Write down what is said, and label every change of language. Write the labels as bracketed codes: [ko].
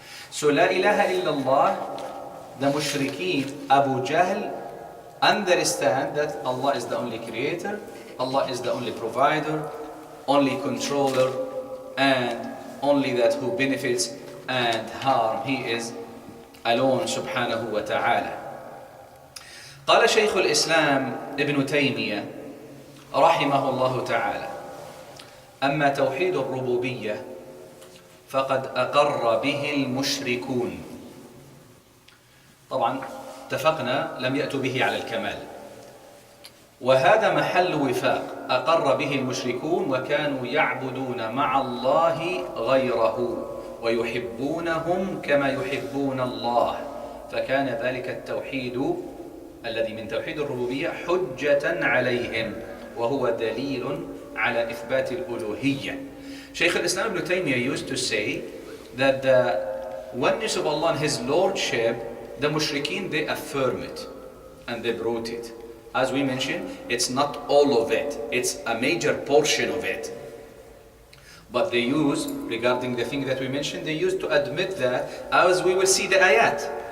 [en] So La ilaha illallah, the mushrikeen, Abu Jahl, understand that Allah is the only creator, Allah is the only provider, only controller, and only that who benefits and harm. He is alone subhanahu wa ta'ala. [ar] قال شيخ الإسلام ابن تيمية رحمه الله تعالى: أما توحيد الربوبية فقد أقر به المشركون. طبعا اتفقنا لم يأتوا به على الكمال، وهذا محل وفاق. أقر به المشركون وكانوا يعبدون مع الله غيره ويحبونهم كما يحبون الله، فكان ذلك التوحيد الذي من توحيد الربوبية حجة عليهم وهو دليل على إثبات الألوهية. [en] Shaykh al-Islam ibn Taymiyyah used to say that the oneness of Allah and His Lordship, the mushrikeen, they affirm it and they brought it. As we mentioned, it's not all of it, it's a major portion of it. But they use, regarding the thing that we mentioned, they use to admit that, as we will see the ayat.